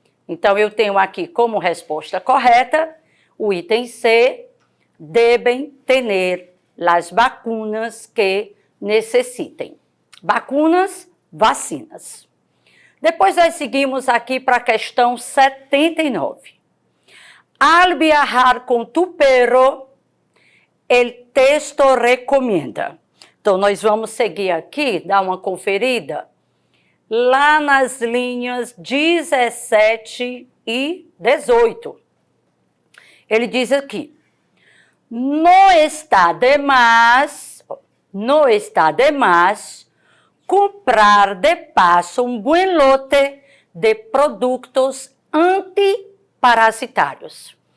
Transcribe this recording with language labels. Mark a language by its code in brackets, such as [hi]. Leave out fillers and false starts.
[pt] Então, eu tenho aqui como resposta correta o item C, devem ter las vacunas que necessitem. Vacunas, vacinas. Depois nós seguimos aqui para a questão 79. [es] Al viajar con tu perro, el texto recomenda. [pt] Então, nós vamos seguir aqui, dar uma conferida, lá nas linhas 17 e 18. Ele diz aqui: [es] no está de más comprar de paso um buen lote de produtos antiparasitários.